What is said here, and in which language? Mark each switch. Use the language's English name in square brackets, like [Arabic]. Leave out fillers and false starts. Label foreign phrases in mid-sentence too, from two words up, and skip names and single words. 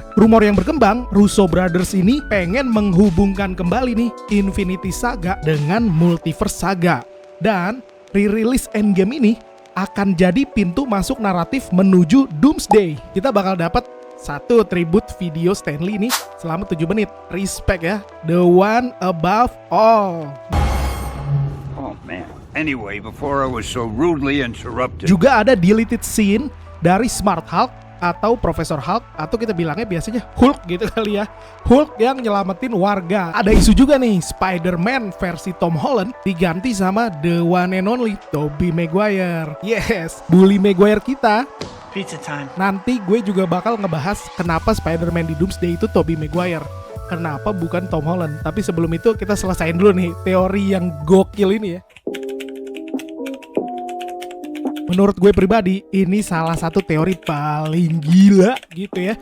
[Indonesian] Rumor yang berkembang, Russo Brothers ini pengen menghubungkan kembali nih Infinity Saga dengan Multiverse Saga. Dan re-release Endgame ini akan jadi pintu masuk naratif menuju Doomsday. Kita bakal dapat satu tribute video Stan Lee nih selama 7 menit. Respect ya, [English] the one above all. Oh man. Anyway, before I was so rudely interrupted. [Indonesian] Juga ada [English] deleted scene [Indonesian] dari Smart Hulk atau Professor Hulk, atau kita bilangnya biasanya Hulk gitu kali ya. Hulk yang nyelamatin warga. Ada isu juga nih, Spider-Man versi Tom Holland diganti sama [English] the one and only [Indonesian] Tobey Maguire. Yes, Bully Maguire kita. [English] Pizza time. [Indonesian] Nanti gue juga bakal ngebahas kenapa Spider-Man di Doomsday itu Tobey Maguire, kenapa bukan Tom Holland. Tapi sebelum itu kita selesain dulu nih teori yang gokil ini ya. Menurut gue pribadi, ini salah satu teori paling gila gitu ya.